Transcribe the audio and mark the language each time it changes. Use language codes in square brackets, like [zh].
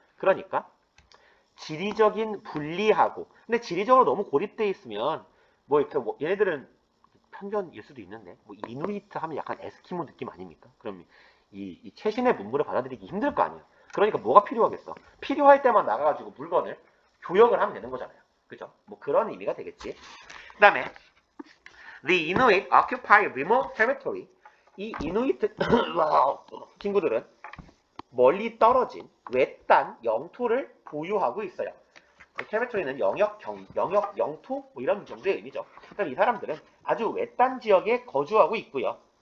[ko] 그러니까 지리적인 분리하고, 근데 지리적으로 너무 고립되어 있으면 뭐 이렇게 얘네들은 편견일 수도 있는데 뭐 이누이트 하면 약간 에스키모 느낌 아닙니까? 그럼 이 최신의 문물을 받아들이기 힘들 거 아니에요. 그러니까 뭐가 필요하겠어? 필요할 때만 나가가지고 물건을 교역을 하면 되는 거잖아요. 그죠? 뭐 그런 의미가 되겠지. 그 다음에 [en] The Inuit occupy remote territory. [ko] 이 이누이트 친구들은 멀리 떨어진 외딴 영토를 보유하고 있어요. 테리토리는 영역, 영토 뭐 이런 정도의 의미죠. 그럼 이 사람들은 아주 외딴 지역에 거주하고 있고요.